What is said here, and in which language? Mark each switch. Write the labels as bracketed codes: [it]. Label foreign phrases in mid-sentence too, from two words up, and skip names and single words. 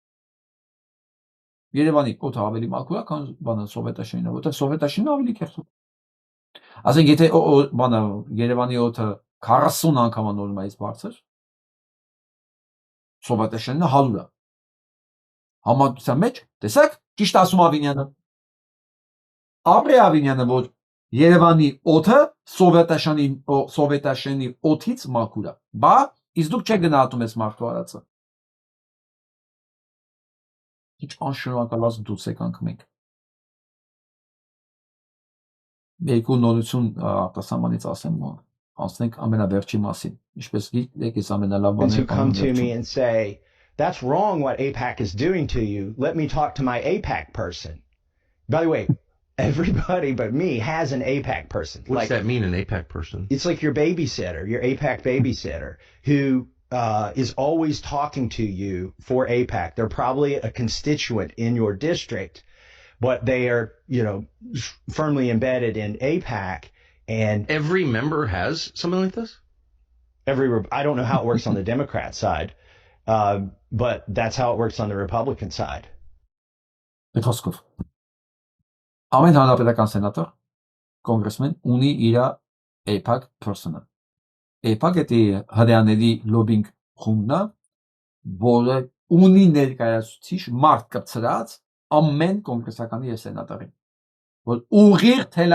[hy] Երևանի օդը ավելի մաքուր է, քան բանը Սովետաշենինը, որտեղ Սովետաշենինը ավելի կեղծ է։ Ասենք եթե բանը Երևանի օդը 40 անգամ նորմայից բարձր, Սովետաշենինը 100 է։ Համատության մեջ, տեսեք, ճիշտ ասում Ավինյանը։ Ապրի Ավինյանը, որ Երևանի օդը Սովետաշենի օդից մաքուր է։ Բա, իսկ դուք չեք գնահատում այս մարդու արածը։ Ինչ անշնորհակալազմ դուրս եկանք մենք։ Երկու նորություն արտասահմանից ասեմ, անցնենք ամենավերջի մասին։ Ինչպես գիտեք, ես ամենալավ բանը [en] To come to me and say, that's wrong what AIPAC is doing to you. Let me talk to my AIPAC person. By the way, everybody but me has an AIPAC person. What's that mean, an AIPAC person? It's like your babysitter, your AIPAC babysitter, who is always talking to you for AIPAC. They're probably a constituent in your district, but they are, firmly embedded in AIPAC. And every member has something like this? I don't know how it works on the Democrat side, but that's how it works on the Republican side. [hy] Խոսքով ամեն հանրապետական սենատոր կոնգրեսմեն ունի իր AIPAC person-ը։ AIPAC էտի հրեաների լոբինգ խումբն է, որը ունի ներկայացուցիչ մարդ կպցրած ամեն կոնգրեսականի եւ սենատորի, որ ուղիղ